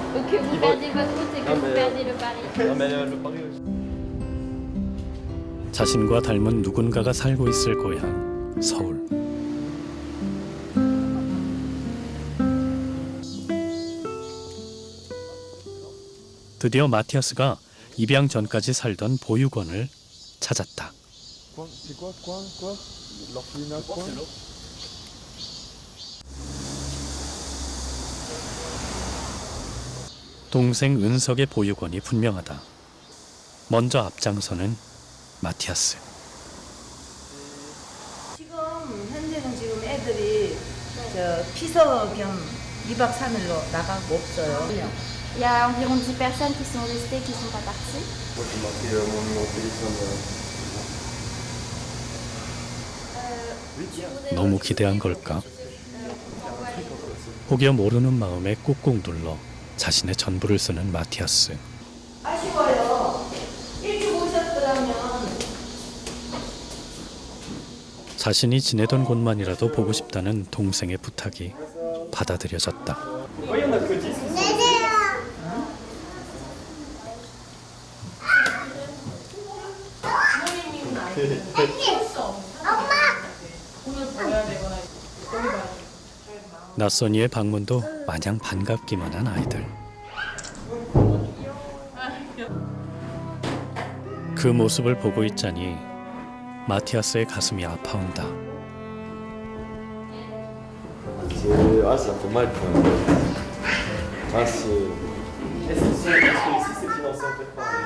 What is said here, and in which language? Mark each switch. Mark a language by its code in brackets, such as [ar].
[fr] Que vous perdez votre route et que vous perdez le pari. Non mais le pari aussi. [ko] 자신과 닮은 누군가가 살고 있을 고향 서울. 드디어 마티아스가 입양 전까지 살던 보육원을 찾았다. [fr] C'est quoi L'orphelinat quoi [ko] 동생 은석의 보육원이 분명하다. 먼저 앞장서는 마티아스. 지금 현재는 지금 애들이 피서 겸 2박 3일로 나가고 없어요. [fr] Il y a environ 10 personnes qui sont restées, qui ne sont pas parties. Moi j'ai marqué mon numéro de téléphone. [ko] 너무 기대한 걸까? 혹여 모르는 마음에 꾹꾹 눌러 자신의 전부를 쓰는 마티아스. 아쉬워요. 일찍 오셨더라면. 자신이 지내던 곳만이라도 보고 싶다는 동생의 부탁이 받아들여졌다. 낯선 이의 방문도 마냥 반갑기만 한 아이들. 그 모습을 보고 있자니 마티아스의 가슴이 아파온다. [fr] Ah, ça fait mal quand même. Ah, Est-ce que ici c'est financé en fait par